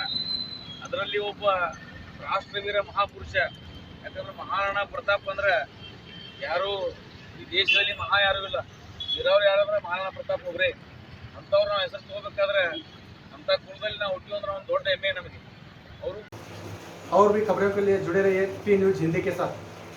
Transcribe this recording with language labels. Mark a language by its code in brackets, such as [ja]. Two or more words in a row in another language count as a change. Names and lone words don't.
[kn] ಅದರಲ್ಲಿ ಒಬ್ಬ ರಾಷ್ಟ್ರವೀರ ಮಹಾಪುರುಷ. ಯಾಕಂದ್ರೆ ಮಹಾರಾಣಾ ಪ್ರತಾಪ್ ಅಂದ್ರೆ ಯಾರು ಈ ದೇಶದಲ್ಲಿ ಯಾರೂ ಇಲ್ಲ, ಇರೋರು ಯಾರಂದ್ರೆ ಮಹಾರಾಣಾ ಪ್ರತಾಪ್ ಒಬ್ಬರೇ. ಅಂಥವ್ರು ನಾವು ಹೆಸರು ತಗೋಬೇಕಾದ್ರೆ ಅಂಥ ಕುಲದಲ್ಲಿ ನಾವು ಹುಟ್ಟಿವಿ ಅಂದ್ರೆ ಒಂದು ದೊಡ್ಡ ಹೆಮ್ಮೆ ನಮಗೆ. [hi] और भी खबरों के लिए जुड़े रहिए पी न्यूज़ हिंदी के साथ।